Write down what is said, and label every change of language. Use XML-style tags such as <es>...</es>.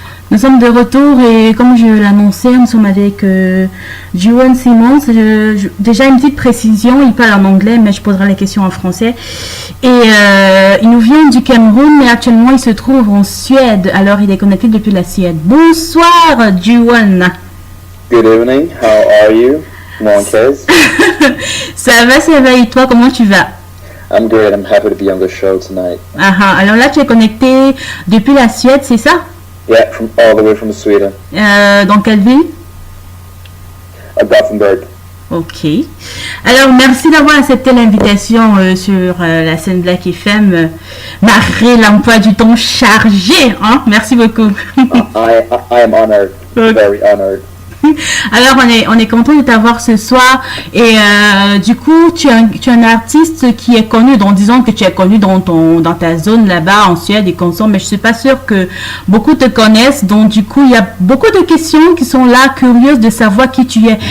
<fr>Nous sommes de retour et comme je l'annonçais, nous sommes avec Juwan Simmons. Déjà une petite précision, il parle en anglais mais je poserai les questions en français. Et il nous vient du Cameroun mais actuellement il se trouve en Suède. Alors il est connecté depuis la Suède. Bonsoir Juwan.</fr> <en>Good evening, how are you, Montez?</en> <fr>Ça va et toi, comment tu vas?</fr> <en>I'm great, I'm happy to be on the show tonight.</en> <fr>Alors là tu es connecté depuis la Suède, c'est ça?</fr> <en>Yeah, from all the way from Sweden.</en> <fr>Dans quelle ville? Gothenburg. Ok. Alors, merci d'avoir accepté l'invitation sur la scène Black FM, malgré l'emploi du temps chargé. Hein? Merci beaucoup.</fr> <en>I am honored, very honored.</en> <fr>Alors, on est content de t'avoir ce soir. Et du coup, tu es un artiste qui est connu, donc disons que tu es connu dans ta zone là-bas en Suède et consomme, mais je suis pas sûre que beaucoup te connaissent. Donc, du coup, il y a beaucoup de questions qui sont là, curieuses de savoir qui tu es.</fr>